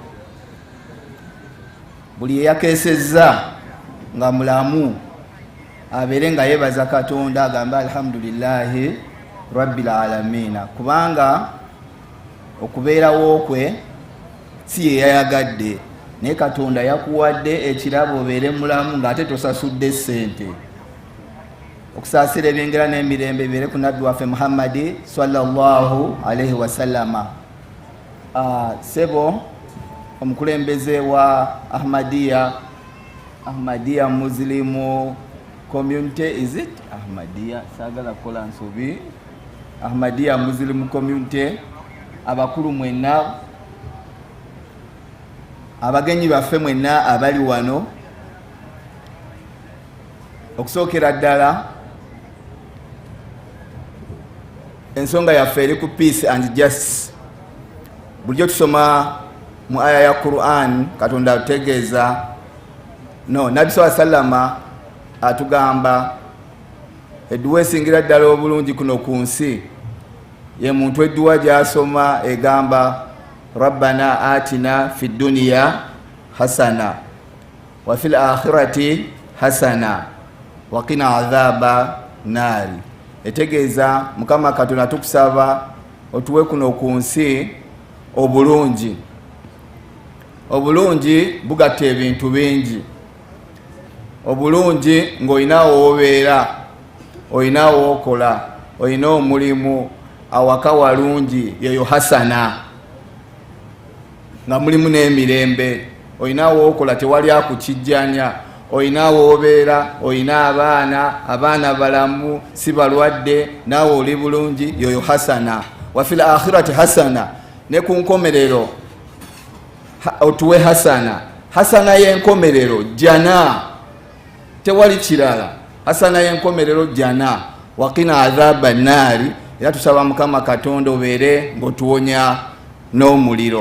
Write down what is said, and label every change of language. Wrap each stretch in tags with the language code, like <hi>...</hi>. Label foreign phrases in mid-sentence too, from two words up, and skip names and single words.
<lg>Buli eyakeesezza nga mulamu abeere nga yeebaza Katonda agamba</lg> <ar>الحمد لله رب العالمين,</ar> <lg>kubanga okubeerawo kwe si ye yayagadde, naye Katonda yakuwadde ekirabo obeere mulamu ng'ate tosasudde ssente. Okusaasira ebyengera n'emirembe bibeere ku nabbi waffe Muhammadi</lg> <ar>صلى الله عليه وسلم.</ar> <lg>Sebo omukulembeze wa Ahmadiyya Muslim Community,</lg> <en>is it</en> <lg>Ahmadiyya? Saagala kukola nsobi. Ahmadiyya Muslim Community, abakulu mwenna, abagenyi baffe mwenna abali wano, okusookera ddala ensonga yaffe eri ku</lg> <en>peace and justice.</en> <lg>Bulijjo tusoma mu aya ya Quran, Katonda ategeeza Nabbi sallama atugamba edduwa esingira ddala obulungi kuno ku nsi ye muntu edduwa gy'asoma egamba</lg> <ar>ربنا آتنا في الدنيا حسنة وفي الآخرة حسنة وقنا عذاب النار.</ar> <lg>Etegeeza Mukama Katonda tukusaba otuwe kuno ku nsi obulungi. Obulungi bugatta ebintu bingi. Obulungi ng'olinawo obeera, olinawo okola, olina omulimu, awaka walungi, yeyo hasana, nga mulimu n'emirembe, olinawo okola tewali akukijjanya, olinawo obeera, olina abaana balamu si balwadde, naawe oli bulungi, yeyo hasana.</lg> <ar>وفي الآخرة حسنة,</ar> <lg>ne ku nkomerero otuwe hasana. Hasana y'enkomerero jana, tewali kirala. Hasana y'enkomerero jana</lg> <ar>وقنا عذاب النار,</ar> <lg>era tusaba Mukama Katonda obeere ng'otuwonya n'omuliro.</lg>